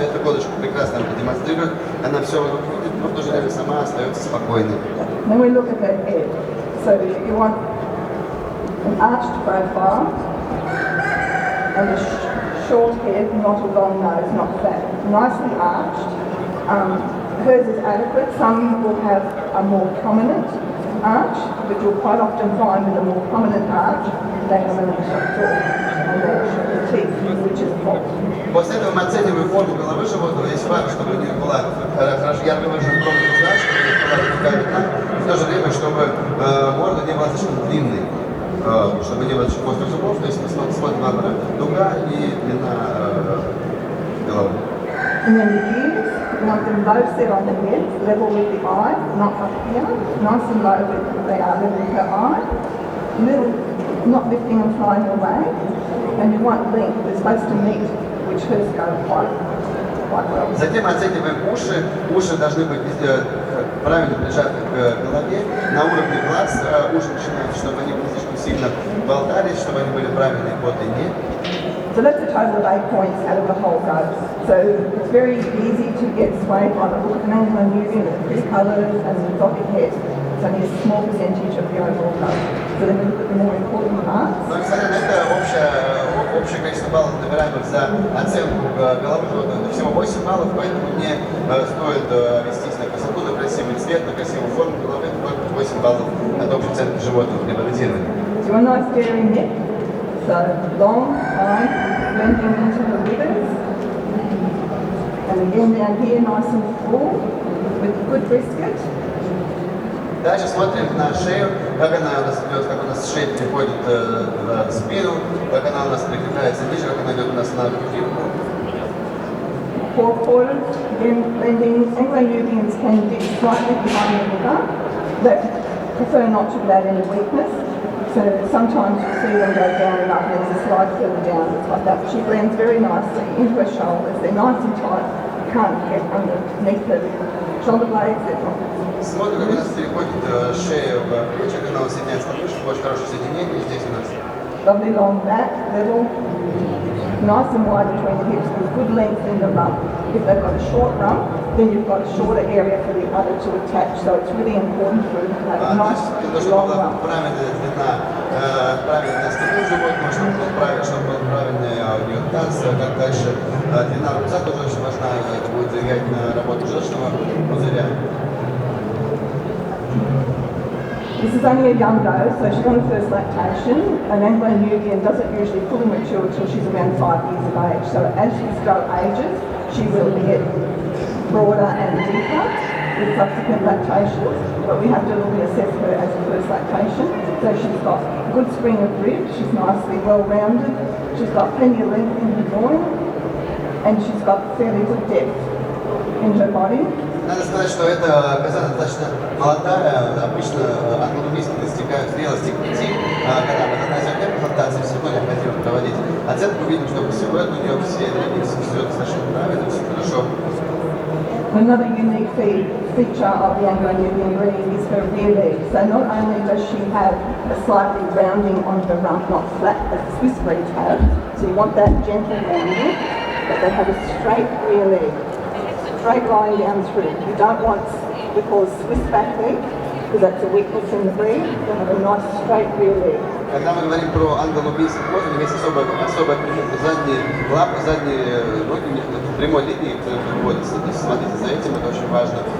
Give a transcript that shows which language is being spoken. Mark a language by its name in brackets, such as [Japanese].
[Russian] Эта козочка прекрасно демонстрирует, она все вокруг видит, но в то же время сама остается спокойной. [English] Then we look at her head. So you want an arched profile and a short head, not a long nose, not flat. Nicely arched. Hers is adequate. Some will have a more prominent arch, but you'll quite often find with a more prominent arch, they have a little jaw and the teeth, which is fault. [Russian] После этого мы оцениваем форму головы животного. Если важно, чтобы у них была хорошо ярко выраженная промежуток глаз, чтобы у них была такая видна, и в то же время, чтобы морда не была слишком длинной, чтобы не было очень острых зубов. То есть мы смотрим на дуга и длина головы. [English] And then the ears, you want them both set on the head, level with the eye, not up here, nice and low with they are level with her eye, little, not lifting and flying away, and you want length, they're supposed to meet, which hers go quite well. [Russian] Затем оцениваем уши. Уши должны быть правильно прижаты к голове, на уровне глаз. Уши начинают, чтобы они не слишком сильно болтались, чтобы они были правильные по длине. [English] So that's a total of 8 points out of the whole goat. So it's very easy to get swayed by the look of an Anglo-Nubian with pretty colours and an exotic head. It's only a small percentage of the overall goat. So then we look at the more important parts. [Russian] Но, несмотря на это, общее количество баллов, набираемых за оценку головы животного, это всего 8 баллов, поэтому не стоит вестись на красоту, на красивый цвет, на красивую форму головы, только 8 баллов от общей оценки животного при баллотировании. [English] So a nice dairy neck. So long, fine, blending into the withers. And again down here, nice and full, with good brisket. [Russian] Дальше смотрим на шею, как она у нас идет, как у нас шея переходит в спину, как она у нас прикрепляется ниже, как она идет у нас на грудинку. [English] Four-quartered, again blending. Anglo-Nubians can dip slightly behind the liver. They prefer not to let any weakness. So sometimes you see them go down and up and there's a slide further down, it's like that. She blends very nicely into her shoulders. They're nice and tight. You can't get underneath the shoulder blades. [Russian] Смотрим, как у нас переходит шея в плечи, как она соединяется с подмышкой, очень хорошее соединение здесь у нас. [English] Lovely long back, level, nice and wide between the hips with good length in the rump. If they've got a short rump, then you've got a shorter area for the udder to attach. So it's really important for them to have a nice long rump. [Russian] Правильная длина, правильная спина животного, чтобы был правильный у нее таз, как дальше. Длина рубца тоже очень важна, это будет влиять на работу желчного пузыря. [English] This is only a young doe, so she's on the first lactation. An Anglo-Nubian doesn't usually fully mature until she's around 5 years of age. So as this doe ages, she will get broader and deeper with subsequent lactations. But we have to look and assess her as a first lactation. So she's got a good spring of rib, she's nicely well-rounded, she's got plenty of length in her groin, and she's got fairly good depth in her body. [Russian] Надо сказать, что эта коза достаточно молодая, обычно англо-нубийцы достигают зрелости к 5 годам. Это на первых лактации все равно необходимо проводить оценку, видим, что силуэт у нее все достаточно правильно, все хорошо. [English] Another unique feature of the Anglo-Nubian breed is her rear leg. So not only does she have a slightly rounding on her rump, not flat as Swiss breeds have, so you want that gentle rounding, but they have a straight rear leg. Straight line down through. You don't want what we call Swiss back leg, because that's a weakness in the breed. You have a nice straight rear leg. [Russian] Когда мы говорим про англо-нубийских коз, у них есть особая примета. Задние лапы, задние ноги у них на прямой линии выводятся. То есть смотрите за этим, это очень важно.